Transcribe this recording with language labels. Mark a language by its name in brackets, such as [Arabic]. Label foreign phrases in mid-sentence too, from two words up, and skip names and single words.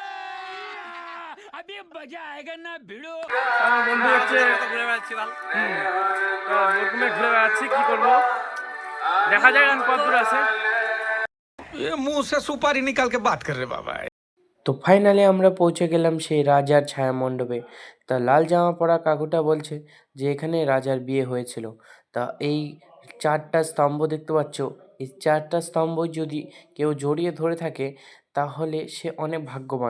[Bangla] আমার বন্ধু হচ্ছে ঘুরে বেড়াচ্ছি, ঘুরে বেড়াচ্ছি, কি করবো দেখা যায় এখন কত দূর আছে। [Hindi] मुंह से सुपारी निकाल के बात कर रहे बाबा। [Bangla] তো ফাইনালি আমরা পৌঁছে গেলাম সেই রাজার ছায়া মণ্ডপে। তা লাল জামা পরা কাকুটা বলছে যে এখানে রাজার বিয়ে হয়েছিল। তা এই 4টা স্তম্ভ দেখতে পাচ্ছ, এই 4টা স্তম্ভ যদি কেউ জড়িয়ে ধরে থাকে তাহলে সে অনেক ভাগ্যবান।